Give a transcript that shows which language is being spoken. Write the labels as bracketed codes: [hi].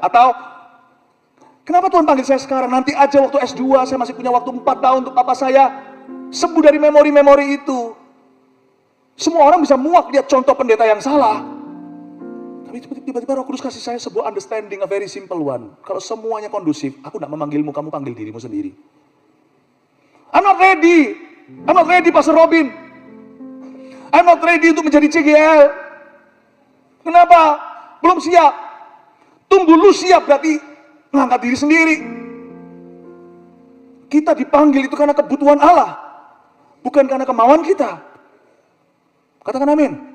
[id] Atau, kenapa Tuhan panggil saya sekarang? Nanti aja waktu S2, saya masih punya waktu 4 tahun untuk papa saya sembuh dari memori-memori itu. Semua orang bisa muak lihat contoh pendeta yang salah. Tapi tiba-tiba Roh Kudus kasih saya sebuah [en] understanding, a very simple one. [id] Kalau semuanya kondusif, aku tidak memanggilmu, kamu panggil dirimu sendiri. [en] I'm not ready Pastor Robin. I'm not ready [id] untuk menjadi CGL. Kenapa? Belum siap. Tunggu lu siap, berarti mengangkat diri sendiri. Kita dipanggil itu karena kebutuhan Allah, bukan karena kemauan kita. Katakan amin.